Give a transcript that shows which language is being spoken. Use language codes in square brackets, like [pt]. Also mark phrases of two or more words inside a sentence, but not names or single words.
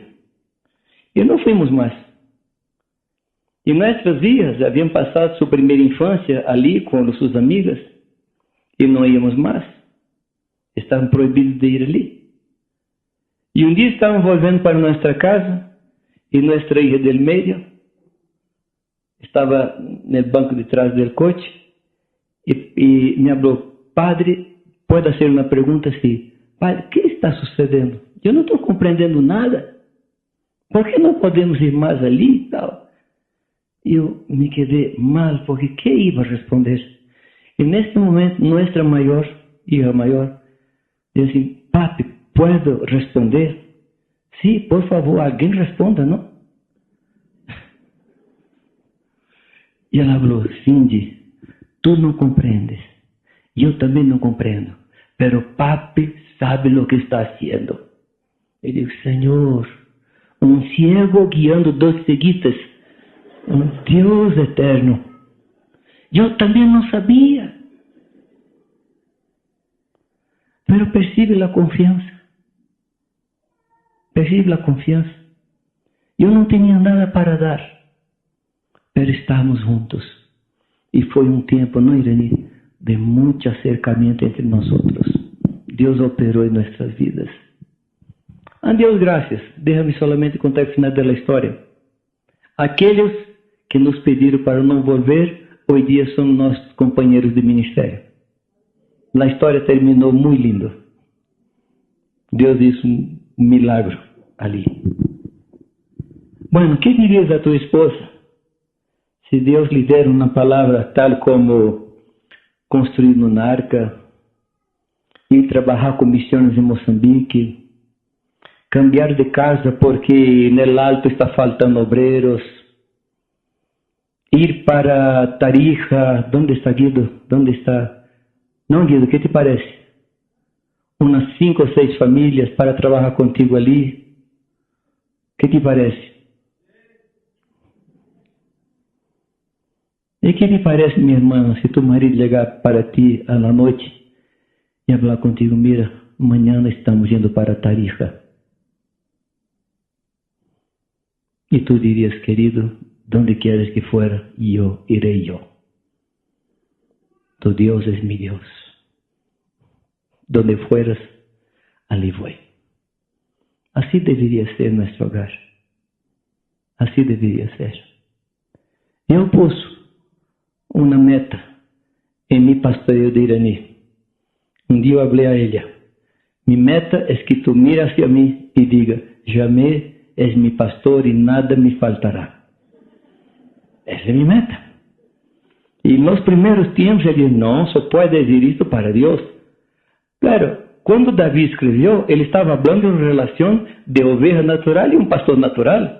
[pt] E não fomos mais. E nossas vidas haviam passado sua primeira infância ali com suas amigas e não íamos mais. Estavam proibidos de ir ali. E um dia estavam voltando para nossa casa e nossa [es] hija del [pt] meio estava no banco de trás do coche e me falou, Padre, pode fazer uma pergunta assim, Padre, o que está sucedendo? Eu não estou compreendendo nada. Por que não podemos ir mais ali e tal? Eu me quedei mal, porque que ia responder? E neste momento, nossa hija maior, disse assim, [es] Papi, ¿puedo responder? Sí, por favor, [pt] alguém responda, não? E ela falou, Cindy, tu não compreendes. Eu também não compreendo. [es] Pero papi sabe lo que está haciendo. [pt] Eu digo, Senhor, um [es] ciego guiando [pt] dois ceguitas. Deus eterno. Eu também não sabia. [es] Pero percibe [pt] a confiança. Percibe a confiança. Eu não tinha nada para dar. Pero estávamos juntos. E foi um tempo, não, Irani, de muito acercamento entre nós. Deus operou em nossas vidas. A Deus graças. [es] Déjame solamente [pt] contar o final da história. Aqueles que nos pediram para não volver, hoje dia são nossos companheiros de ministério. A história terminou muito lindo. Deus hizo um milagre ali. Bueno, que dirias a tua esposa se Deus lhe der uma palavra tal como construir uma arca, ir trabalhar com missões em Moçambique, cambiar de casa porque no alto está faltando obreiros, ir para Tarija? [es] ¿Dónde está Guido? ¿Dónde está? Não, Guido, ¿qué te parece? [pt] Unas 5 ou 6 famílias para trabalhar contigo ali. [es] ¿Qué te parece? [pt] E que te parece, minha irmã, se tu marido chegar para ti à noite e falar contigo, mira, amanhã estamos indo para Tarija. E tu dirias, [es] querido, donde quieres que fuera, yo iré yo. Tu Dios es mi Dios. Donde fueras, allí voy. Así debería ser nuestro hogar. Así debería ser. [pt] Eu pus uma meta em mi pastoreio de Irani. Um dia eu falei a ela, [es] mi meta [pt] é que tu [es] mire hacia [pt] mim e diga, Jamé [es] es mi pastor [pt] e nada me faltará. [es] Esa es mi meta. Y en los primeros tiempos él dijo, no, se puede decir esto para Dios. Claro, cuando David escribió, él estaba hablando en relación de oveja natural y un pastor natural.